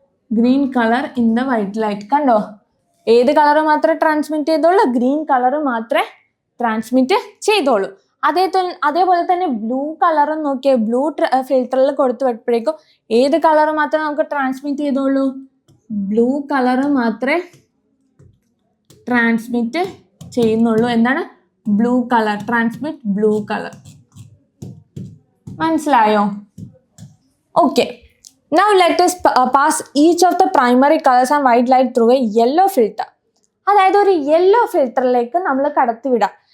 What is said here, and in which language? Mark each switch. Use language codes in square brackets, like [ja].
[en] Green color in the white light. [ml] കണ്ടോ, ഏത് colour മാത്രമേ ട്രാൻസ്മിറ്റ് ചെയ്തോളൂ? ഗ്രീൻ കളർ മാത്രമേ ട്രാൻസ്മിറ്റ് ചെയ്തോളൂ. അതേപോലെ തന്നെ ബ്ലൂ കളറും നോക്കിയേ, ബ്ലൂ ഫിൽറ്ററിൽ കൊടുത്തു വെച്ചപ്പോഴേക്കും ഏത് കളർ മാത്രമേ നമുക്ക് ട്രാൻസ്മിറ്റ് ചെയ്തോളൂ? ബ്ലൂ കളർ മാത്രമേ ട്രാൻസ്മിറ്റ് ചെയ്യുന്നുള്ളൂ. എന്താണ്? Blue colour. Transmit blue colour. മനസ്സിലായോ? Okay. [en] Now let us pass each of the primary colors and white light through a yellow filter. [ml] അതായത് ഒരു യെല്ലോ ഫിൽറ്ററിലേക്ക് നമ്മൾ കടത്തിവിടാം.